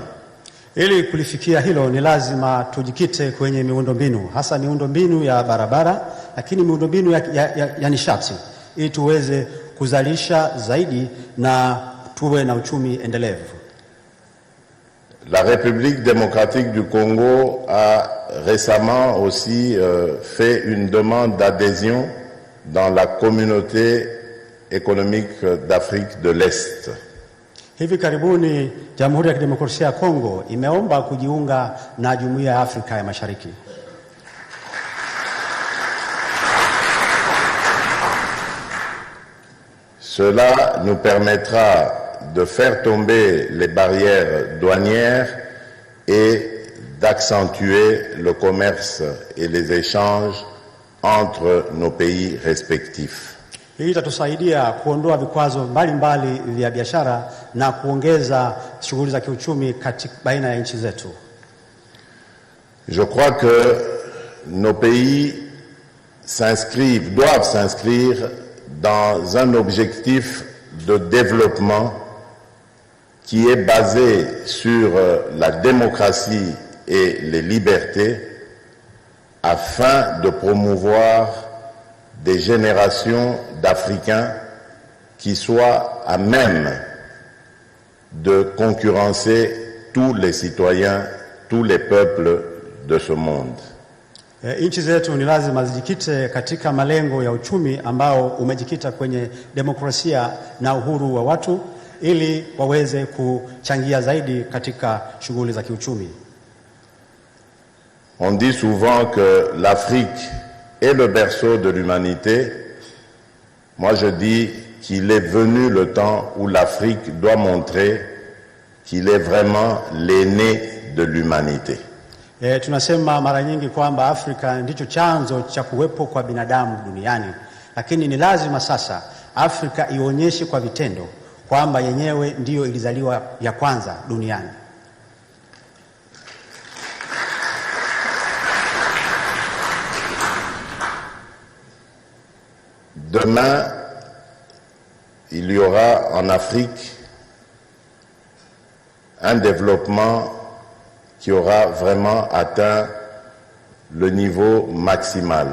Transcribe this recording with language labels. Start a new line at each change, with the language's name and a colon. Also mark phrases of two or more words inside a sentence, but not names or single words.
Swahili: Ili kulifikia hilo ni lazima tujikite kwenye miundombinu, hasa miundombinu ya barabara, lakini miundombinu ya nishati, ili tuweze kuzalisha zaidi na tuwe na uchumi endelevu.
French: La République démocratique du Congo a récemment aussi fait une demande d'adhésion dans la communauté économique d'Afrique de l'Est.
Swahili: Hivi karibuni Jamhuri ya Kidemokrasia ya Kongo imeomba kujiunga na Jumuiya ya Afrika ya Mashariki.
French: Cela nous permettra de faire tomber les barrières douanières et d'accentuer le commerce et les échanges entre nos pays respectifs.
Swahili: Hii itatusaidia kuondoa vikwazo mbalimbali vya biashara na kuongeza shughuli za kiuchumi baina ya nchi zetu.
French: Je crois que nos pays doivent s'inscrire dans un objectif de développement qui est basé sur la démocratie et les libertés afin de promouvoir des générations d'Africains qui soient à même de concurrencer tous les citoyens, tous les peuples de ce monde.
Swahili: Nchi zetu ni lazima zijikite katika malengo ya uchumi ambao umejikita kwenye demokrasia na uhuru wa watu ili waweze kuchangia zaidi katika shughuli za kiuchumi.
French: On dit souvent que l'Afrique est le berceau de l'humanité. Moi je dis qu'il est venu le temps où l'Afrique doit montrer qu'il est vraiment l'aîné de l'humanité.
Swahili: Tunasema mara nyingi kwamba Afrika ndicho chanzo cha kuwepo kwa binadamu duniani, lakini ni lazima sasa Afrika ionyeshe kwa vitendo kwamba yenyewe ndiyo ilizaliwa ya kwanza duniani.
French: Demain, il y aura en Afrique un développement qui aura vraiment atteint le niveau maximal.